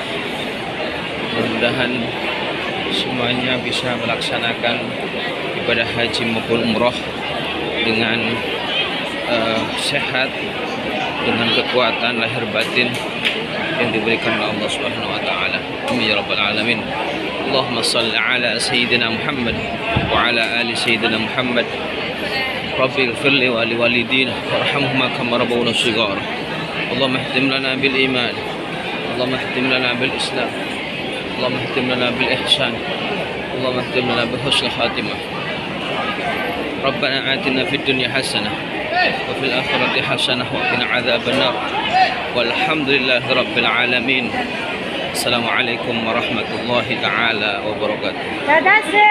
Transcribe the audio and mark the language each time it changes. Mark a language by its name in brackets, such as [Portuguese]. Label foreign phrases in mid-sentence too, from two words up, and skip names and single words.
[Indonesian] mudah-mudahan semuanya bisa melaksanakan ibadah haji maupun umroh dengan sehat, dengan kekuatan lahir batin yang diberikan oleh Allah [Arabic] سبحانه وتعالى. آمين يا رب العالمين. اللهم صل على سيدنا محمد وعلى آل سيدنا محمد. رب اغفر لي ولوالدي وارحمهما كما ربياني صغيرا. اللهم اختم لنا بالإيمان، اللهم اختم لنا بالإسلام، اللهم اختم لنا بالإحسان، اللهم اختم لنا بحسن الخاتمة. ربنا آتنا في الدنيا حسنة وفي الآخرة حسنة وقنا عذاب النار. والحمد لله رب العالمين. السلام عليكم ورحمة الله تعالى وبركاته.